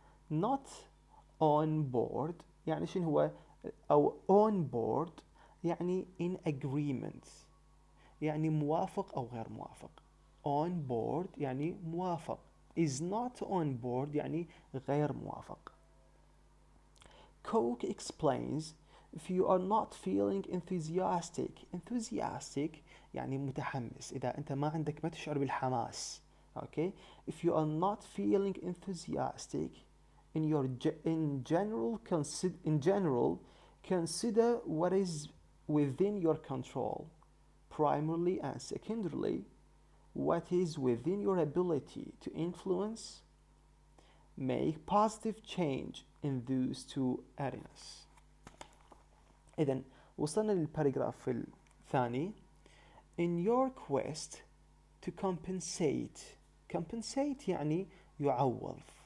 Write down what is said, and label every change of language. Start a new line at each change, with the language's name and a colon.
Arabic: not on board يعني شنو هو؟ أو on board يعني
English: in agreement
Arabic: يعني موافق أو غير موافق.
English: on board
Arabic: يعني موافق.
English: is not on board
Arabic: يعني غير موافق.
English: Coke explains if you are not feeling enthusiastic
Arabic: يعني متحمس، إذا أنت ما تشعر بالحماس.
English: okay if you are not feeling enthusiastic in general consider what is within your control, primarily and secondarily what is within your ability to influence, make positive change in those two areas.
Arabic: إذن وصلنا للباراجراف الثاني.
English: in your quest to compensate
Arabic: يعني يعوض.